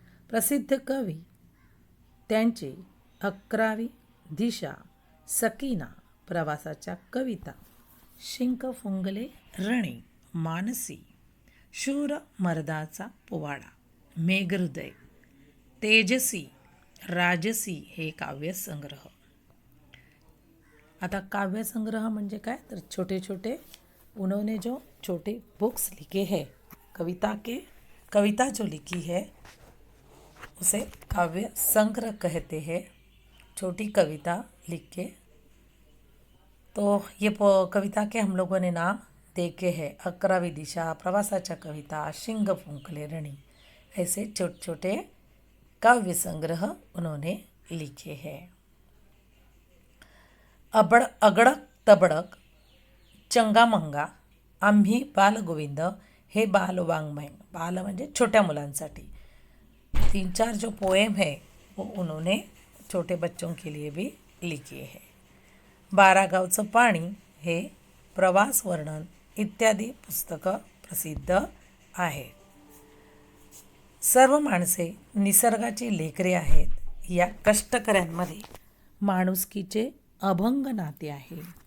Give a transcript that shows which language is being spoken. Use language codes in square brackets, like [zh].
[mr] प्रसिद्ध कवी त्यांची 11वी दिशा, सकीना, प्रवासाच्या कविता, शिंक फुंगले रणे, मानसी, शूर मर्दाचा पोवाडा, मेघहृदय, तेजसी, राजसी हे काव्यसंग्रह. आता काव्यसंग्रह म्हणजे काय तर [hi] छोटे छोटे उन्होंने जो छोटे बुक्स लिखे हैं, कविता जो लिखी है उसे काव्य संग्रह कहते हैं. छोटी कविता लिख के तो ये कविता के हम लोगों ने नाम देखे हैं 11वीं दिशा, प्रवासाच्या कविता, शिंग फुंकले रणी. ऐसे छोटे छोटे काव्य संग्रह उन्होंने लिखे हैं. [mr] अगडक तबडक, चंगामंगा, आम्ही बालगोविंद हे बालवाङ्मय. बाल म्हणजे छोट्या मुलांसाठी [hi] 3-4 जो पोएम है वो उन्होंने छोटे बच्चों के लिए भी लिखे हैं. [mr] 12 गावचं पाणी हे प्रवास वर्णन इत्यादी पुस्तकं प्रसिद्ध आहेत. सर्व माणसे निसर्गाची लेकरे आहेत. या कष्टकऱ्यांमध्ये माणुसकीचे अभंग नाते आहे.